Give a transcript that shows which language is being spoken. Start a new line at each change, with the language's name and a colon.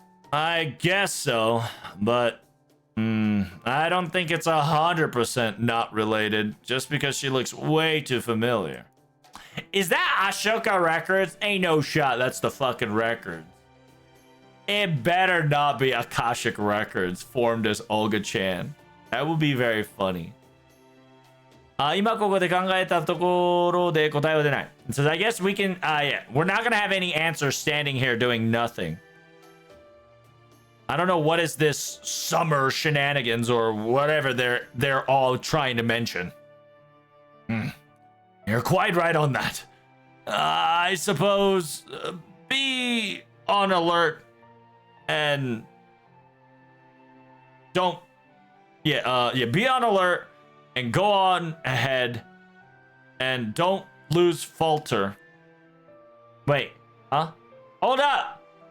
English: I guess so, but I don't think it's 100% not related just because she looks way too familiar. Is that Ashoka Records? Ain't no shot that's the fucking record. It better not be Akashic Records formed as Olga-chan. That would be very funny.
Japanese: 今ここで考えたところで答えは出ない.
English: It says, I guess we can, yeah, we're not gonna have any answers standing here doing nothing. I don't know what is this summer shenanigans or whatever they're all trying to mention. You're quite right on that. I suppose be on alert and don't be on alert and go on ahead and don't lose falter. Wait, huh? Hold up.